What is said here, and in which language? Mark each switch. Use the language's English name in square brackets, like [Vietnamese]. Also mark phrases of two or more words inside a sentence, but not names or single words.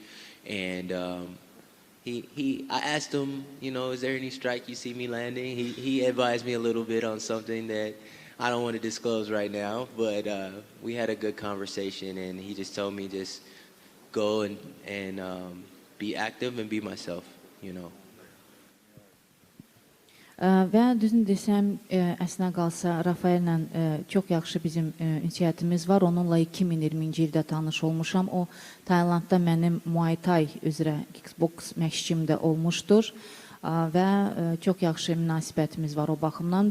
[English] And I asked him, you know, is there any strike you see me landing? He advised me a little bit on something that I don't want to disclose right now, but we had a good conversation, and he just told me just go and be active and be myself, you know. [Azerbaijani] Və düzünü desəm, əslində qalsa Rafaellə çox yaxşı bizim ünsiyyətimiz var. Onunla 2020-ci ildə tanış olmuşam. O Taylandda mənim Muay Thai üzrə kickbox məşqçim də olmuşdur və çox yaxşı münasibətimiz var o baxımdan.